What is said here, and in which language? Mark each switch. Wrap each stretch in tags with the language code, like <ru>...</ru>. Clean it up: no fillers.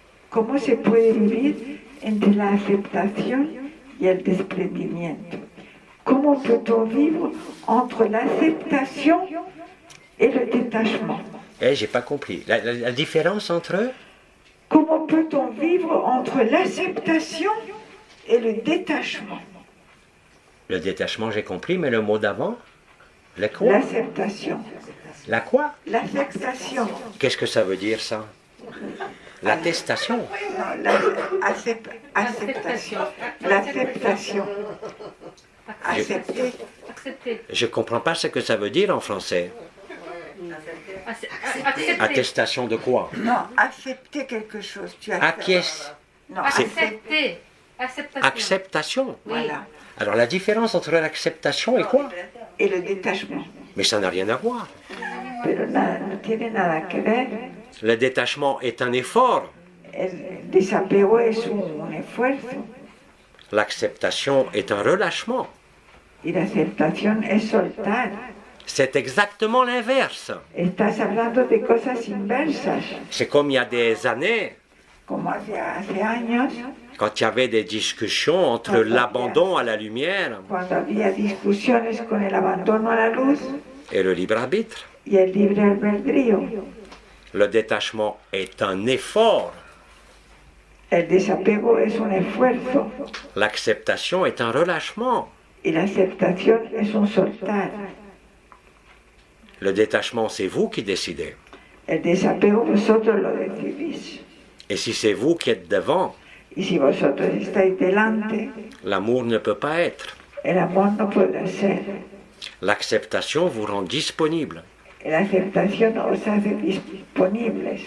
<es>¿Cómo se puede vivir entre la aceptación y el desprendimiento?</es> <fr>Comment peut-on vivre entre l'acceptation et le détachement? J'ai pas compris. La différence entre eux? Comment peut-on vivre entre l'acceptation et le détachement? Le détachement, j'ai compris, mais le mot d'avant? La quoi? L'acceptation. La quoi? L'acceptation. Qu'est-ce que ça veut dire, ça? L'attestation? Non, acceptation. L'acceptation. Accepter. Accepter. Je comprends pas ce que ça veut dire en français. Accepter. Attestation de quoi? Non, accepter quelque chose. Tu acceptes. Acquiesce. Non, Accepter. Acceptation. Acceptation. Voilà. Alors la différence entre l'acceptation et quoi? Et le détachement. Mais ça n'a rien à voir.</fr> <es>Pero no tiene nada que ver.</es> <fr>Le détachement est un effort.</fr> <es>El desapego es un esfuerzo</es> <fr>L'acceptation est un relâchement.</fr> <es>y la aceptación es soltar.</es> <fr>C'est exactement l'inverse.</fr> <es>Estás hablando de cosas inversas,</es> <fr>C'est comme il y a des années,</fr> <es>como hace años,</es> <fr>quand il y avait des discussions entre l'abandon à la lumière</fr> <es>cuando había discusiones con el abandono a la luz</es> <fr>et le libre arbitre.</fr> <es>y el libre albedrío.</es> <fr>Le détachement est un effort.</fr> <es>El desapego es un esfuerzo</es> <fr>L'acceptation est un relâchement.</fr> <es>y la aceptación es un soltar.</es> <fr>Le détachement, c'est vous qui décidez.</fr> <es>El desapego vosotros lo decidís.</es> <fr>Et si c'est vous qui êtes devant,</fr> <es>Y si vosotros estáis delante,</es> <fr>l'amour ne peut pas être.</fr> <es>el amor no puede ser.</es> <fr>L'acceptation vous rend disponible.</fr> <es>La aceptación os hace disponibles.</es>